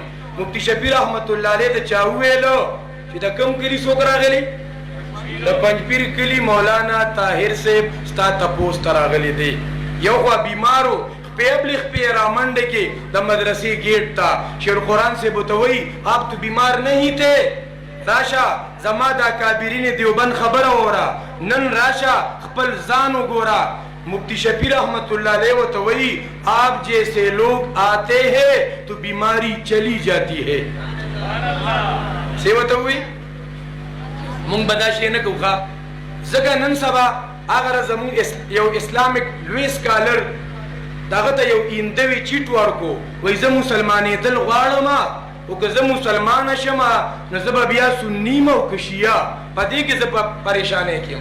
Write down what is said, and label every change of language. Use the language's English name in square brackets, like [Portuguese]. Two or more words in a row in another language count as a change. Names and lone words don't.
[Pashto] مفتی شفیع رحمت الله علیه ته چا وویلو چې د کوم کلي څوک راغلي؟ د پنجپیر کلي مولانا طاهر صاحب ستا تپوس ته راغلی دی. یو خوا بیمارو خپې بلې خپې رامنډې کې د مدرسې گیټ ته شیرالقرآن صاحب ورته وایي [Urdu] آپ تو بیمار نہیں تھے، [Pashto] راشه زما د اکابرین دیوبند خبره وره، نن راشه خپل ځان وګوره. مفتی شفیع رحمت اللہ علیہ ورته وایي [Urdu] آپ جیسے لوگ آتے ہیں تو بیماری چلی جاتی ہے. [Pashto] څه ورته وایي؟ مونږ به دا شی نه کوو ښه ځکه نن سبا هغه زمونږ یو اسلامیک لوی سکالر دغه ته یو ایندوي چیټ ورکو وایي زه مسلمانېدل غواړم او که زه مسلمانه شم نو زه به بیا سني یم او که شیعه په دې کې زه په پریشانۍ کې یم.